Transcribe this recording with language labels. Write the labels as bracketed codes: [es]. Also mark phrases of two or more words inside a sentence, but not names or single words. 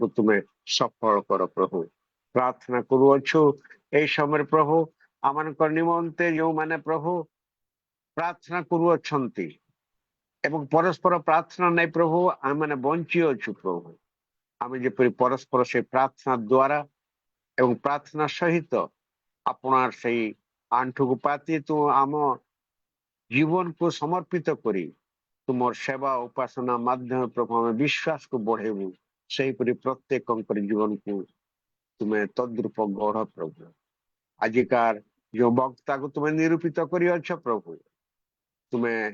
[or] ତୁମେ ସଫଳ କର ପ୍ରଭୁ ପ୍ରାର୍ଥନା କରୁଅଛୁ এই ସମୟରେ ପ୍ରଭୁ ଆମମାନଙ୍କ ନିମନ୍ତେ ଯେଉଁମାନେ ପ୍ରଭୁ ପ୍ରାର୍ଥନା କରୁଅଛନ୍ତି ଏବଂ ପରସ୍ପର ପ୍ରାର୍ଥନା ନେଇ ପ୍ରଭୁ ଆମେମାନେ ବଞ୍ଚି ଅଛୁ ପ୍ରଭୁ ଆମେ ଯେପରି ପରସ୍ପର ସେ ପ୍ରାର୍ଥନା ଦ୍ୱାରା ଏବଂ ପ୍ରାର୍ଥନା ସହିତ [bn] আপনার সেই [or] আଣ୍ଠୁକୁ ପାତି ତୁ ଆମ ଜୀବନକୁ ସମର୍ପିତ କରି ତୁମର ସେବା ଉପାସନା ମାଧ୍ୟମ ପ୍ରଭୁ ଆମେ ବିଶ୍ୱାସକୁ ବଢେଇବୁ ସେହିପରି ପ୍ରତ୍ୟେକଙ୍କର ଜୀବନକୁ ତୁମେ ତଦ୍ରୂପ ଗଢ ପ୍ରଭୁ ଆଜିକାର ଯୋଉ ବକ୍ତାକୁ ତୁମେ ନିରୂପିତ କରିଅଛ ପ୍ରଭୁ ତୁମେ